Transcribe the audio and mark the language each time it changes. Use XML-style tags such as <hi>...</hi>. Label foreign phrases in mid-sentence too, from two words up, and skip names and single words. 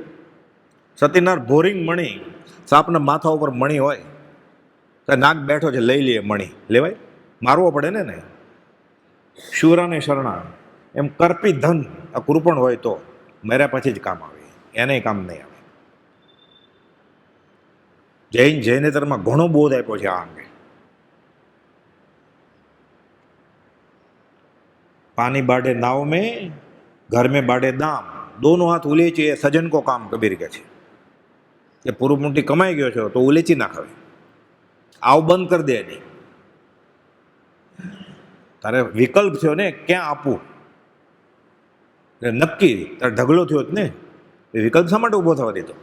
<gu>સતીનાર ભોરિંગ મણી, સાપના માથા ઉપર મણી હોય તો નાગ બેઠો છે લઈ લઈએ મણી, લેવાય? મારવો પડે ને. શુરાને શરણા એમ કરપી ધન આ કૃપણ હોય તો મર્યા પછી જ કામ આવે, એને કામ નહીં આવે. જૈનેતરમાં ઘણો બોધ આપ્યો છે આ અંગે.</gu> <hi>पानी बाढ़े नाव में घर में बाढ़े दाम दोनों हाथ उलेची ए सज्जन को काम</hi> <gu>કબીર કે છે કે પૂરું મોટી કમાઈ ગયો છો તો ઉલેચી ના ખાવે, આવ બંધ કરી દે. નહીં તારે વિકલ્પ થયો ને ક્યાં આપવું, નક્કી તારે ઢગલો થયો જ ને, એ વિકલ્પ શા માટે ઊભો થવા દીધો?</gu>